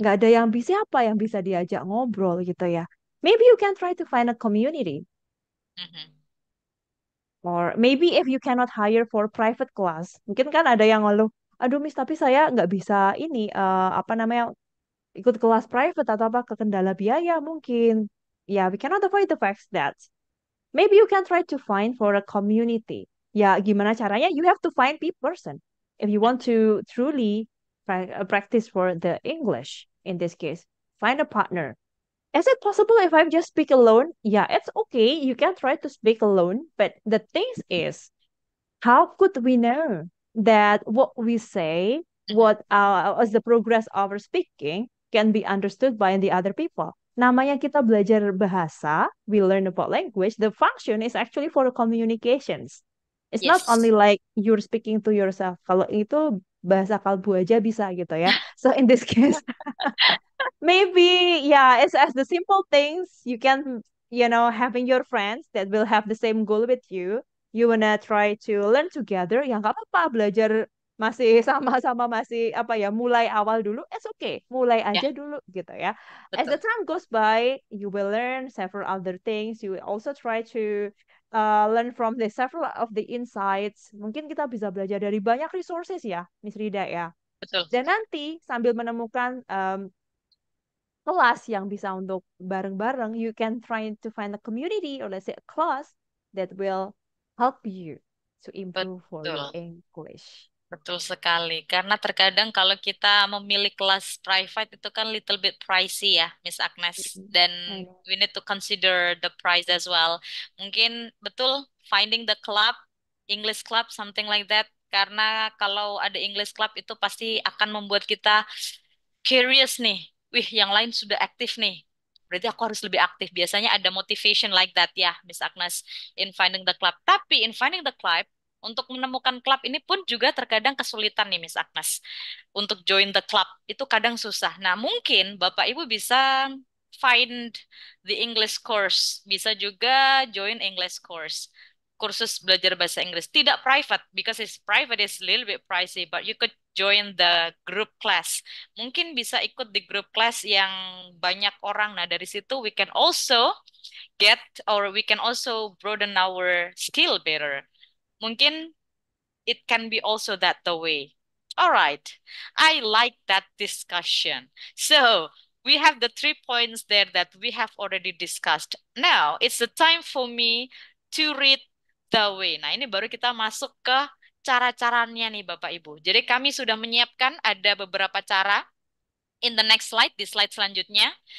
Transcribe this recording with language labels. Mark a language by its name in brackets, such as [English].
[Indonesian] nggak ada yang bisa apa yang bisa diajak ngobrol gitu ya. [English] Maybe you can try to find a community, mhm. or maybe if you cannot hire for private class, [Indonesian] mungkin kan ada yang ngeluh, aduh Miss, tapi saya nggak bisa ini apa namanya ikut kelas private atau apa kekendala biaya mungkin. [English] Ya, we cannot avoid the fact that maybe you can try to find for a community. [Indonesian] Ya, gimana caranya? [English] You have to find person. If you want to truly practice for the English in this case, find a partner. Is it possible if I just speak alone? Yeah, it's okay. You can try to speak alone, but the thing is, how could we know that what we say, Mhm. what as the progress of our speaking can be understood by the other people? [Indonesian] Namanya kita belajar bahasa, [English] we learn about language. The function is actually for communications. It's not only Yes, like you're speaking to yourself. [Indonesian] Kalau itu bahasa kalbu aja bisa gitu ya. [English] So in this case, maybe yeah, it's as the simple things you can, having your friends that will have the same goal with you. You wanna try to learn together, [Indonesian] ya nggak apa-apa, belajar masih sama-sama, masih apa ya, mulai awal dulu, [English] it's okay, [Indonesian] mulai ya, aja dulu gitu ya. [English] As the [Indonesian] betul. [English] time goes by, you will learn several other things. You will also try to learn from the several of the insights. [Indonesian] Mungkin kita bisa belajar dari banyak resources ya, Miss Rida ya. Betul. Dan nanti sambil menemukan kelas yang bisa untuk bareng-bareng, [English] you can try to find a community or let's say a class that will help you to improve for your [Indonesian] Betul. [English] English. [Indonesian] Betul sekali. Karena terkadang kalau kita memilih kelas private itu kan [English] little bit pricey [Indonesian] ya, Miss Agnes. Mm, Dan [English] I know. we need to consider the price as well. [Indonesian] Mungkin betul [English] finding the club, English club, something like that. [Indonesian] Karena kalau ada English club itu pasti akan membuat kita curious nih. Wih, yang lain sudah aktif nih. Berarti aku harus lebih aktif. Biasanya ada [English] motivation like that ya, Miss Agnes, in finding the club. [Indonesian] Tapi [English] in finding the club, [Indonesian] untuk menemukan klub ini pun juga terkadang kesulitan nih Miss Agnes. Untuk [English] join the club [Indonesian] itu kadang susah. Nah, mungkin Bapak Ibu bisa [English] find the English course. [Indonesian] Bisa juga join English course. Kursus belajar bahasa Inggris. Tidak private, because it's private is a little bit pricey, but you could join the group class. Mungkin bisa ikut di group class yang banyak orang. Nah, dari situ [English] we can also get or we can also broaden our skill better. [Indonesian] Mungkin it can be also that the way. All right. [English] I like that discussion. So we have the 3 points there that we have already discussed. Now it's the time for me to read the way. [Indonesian] Nah, ini baru kita masuk ke cara-caranya nih Bapak Ibu. Jadi kami sudah menyiapkan ada beberapa cara [English] in the next slide, [Indonesian] di slide selanjutnya.